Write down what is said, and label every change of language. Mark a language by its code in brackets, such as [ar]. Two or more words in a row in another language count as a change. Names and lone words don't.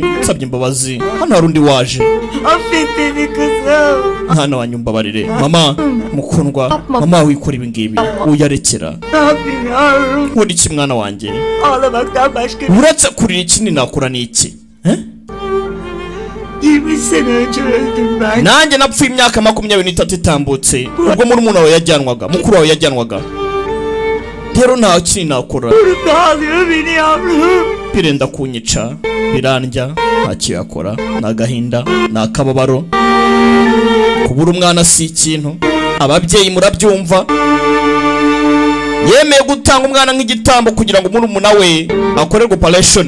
[rw] Nsabye imbabazi. Hano hari undi waje. Mwana wanjye mbabarire. Mama mukundwa, mama wikora ibi ngibi uyarekera. Uri iki mwana wanjye? Uretse kurira ikindi nakura niki? [tr] 20 sene önce öldüm ben. [rw] Nanjye napfuye imyaka 23 itambutse. Ubwo muri umuntu wawe yajyanwaga, mukuru wawe yajyanwaga. Rero nta kintu nakora. [tr] Dağılıyor beni yavrum. [rw] Birenda kunyica, birandya, nta kiyakora, nagahinda, nakababaro. Kubura umwana si ikintu. Ababyeyi murabyumva. Yemeye gutanga umwana nk'igitambo kugira ngo muri umuna we akorerwe operation.